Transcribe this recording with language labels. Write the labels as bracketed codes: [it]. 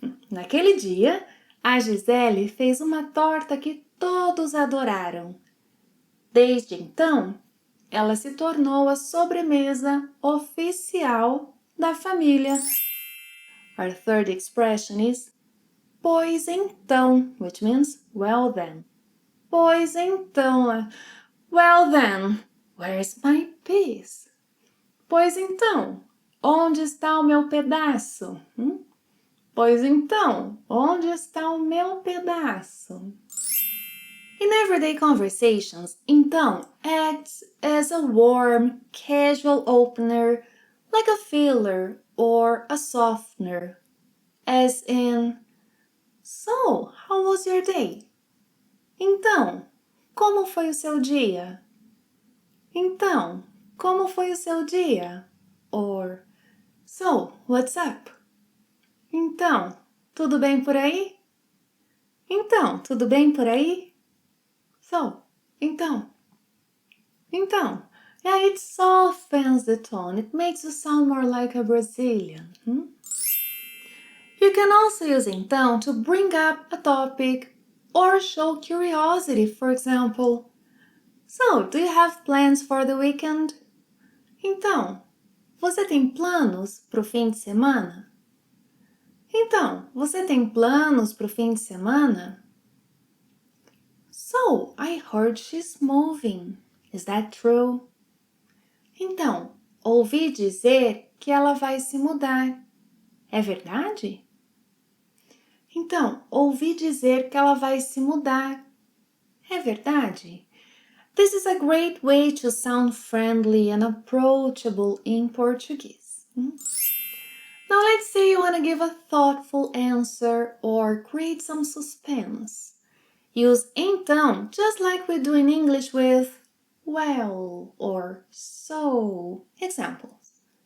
[pt] Naquele dia, a Gisele fez uma torta que todos adoraram. Desde então, ela se tornou a sobremesa oficial da família. [en] Our third expression is pois então, which means well then. Pois então, well then, where's my piece? [pt] Pois então, onde está o meu pedaço? Pois então, onde está o meu pedaço? [en] In everyday conversations, então acts as a warm, casual opener, like a filler or a softener, as in, So, how was your day? [pt] Então, como foi o seu dia? Então, como foi o seu dia? [en] Or, So, what's up? [pt] Então, tudo bem por aí? Então, tudo bem por aí? So, então. [en] Yeah, it softens the tone. It makes you sound more like a Brazilian. You can also use então to bring up a topic or show curiosity, for example. So, do you have plans for the weekend? [pt] Então, você tem planos para o fim de semana? Então, você tem planos para o fim de semana? [en] So, I heard she's moving. Is that true? [pt] Então, ouvi dizer que ela vai se mudar. É verdade? Então, ouvi dizer que ela vai se mudar. É verdade? [en] This is a great way to sound friendly and approachable in Portuguese. Now let's say you want to give a thoughtful answer or create some suspense. Use então just like we do in English with well or so. Examples.